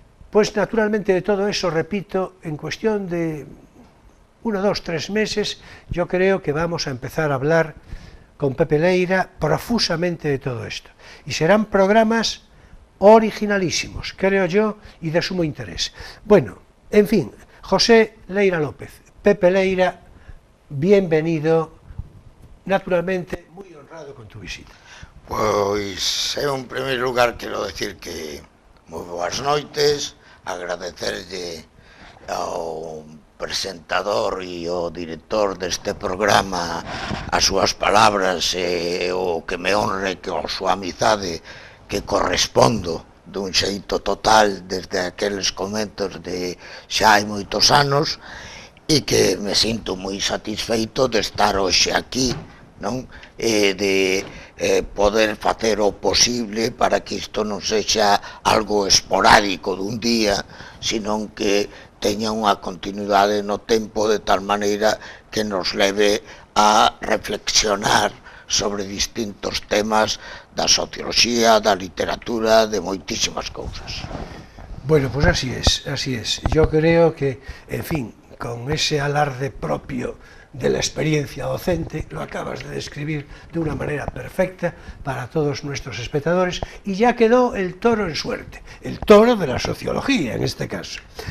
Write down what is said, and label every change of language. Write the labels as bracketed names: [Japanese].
[Spanish] pues naturalmente de todo eso, repito, en cuestión de 1, 2, 3 meses, yo creo que vamos a empezar a hablar con Pepe Leira profusamente de todo esto. Y serán programas originalísimos, creo yo, y de sumo interés. Bueno, en fin, José Leira López, Pepe Leira, bienvenido, naturalmente muy honrado con tu visita. [Galician] Pois, en primeiro lugar, quero decir que moi boas noites, agradecerlle ao presentador e ao director deste programa as súas palabras e o que me honre que a súa amizade, que correspondo dun xeito total desde aqueles comentos de xa hai moitos anos, e que me sinto moi satisfeito de estar hoxe aquí, non? E de poder facer o posible para que isto non sexa algo esporádico dun día, senón que teña unha continuidade no tempo, de tal maneira que nos leve a reflexionar sobre distintos temas da socioloxía, da literatura, de moitísimas cousas. [Spanish] Bueno, pues así es, así es. Yo creo que, en fin, con ese alarde propio de la experiencia docente, lo acabas de describir de una manera perfecta para todos nuestros espectadores, y ya quedó el toro en suerte, el toro de la sociología en este caso.